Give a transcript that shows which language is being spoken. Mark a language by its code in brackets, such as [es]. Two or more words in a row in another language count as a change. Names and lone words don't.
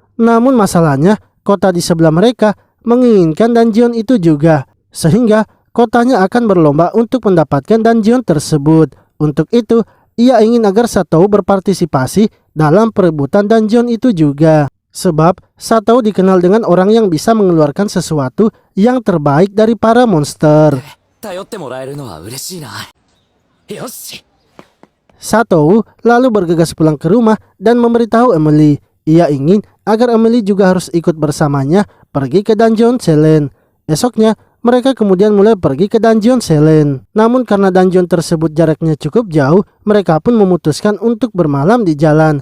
[id] Namun masalahnya, kota di sebelah mereka menginginkan dungeon itu juga, sehingga kotanya akan berlomba untuk mendapatkan dungeon tersebut. Untuk itu, ia ingin agar Satou berpartisipasi dalam perebutan dungeon itu juga. Sebab Satou dikenal dengan orang yang bisa mengeluarkan sesuatu yang terbaik dari para monster. [ja] 頼ってもらえるのは嬉しいな。よし。 [id] Satou lalu bergegas pulang ke rumah dan memberitahu Emily. Ia ingin agar Emily juga harus ikut bersamanya pergi ke Dungeon Selen. Esoknya, mereka kemudian mulai pergi ke Dungeon Selen. Namun karena dungeon tersebut jaraknya cukup jauh, mereka pun memutuskan untuk bermalam di jalan.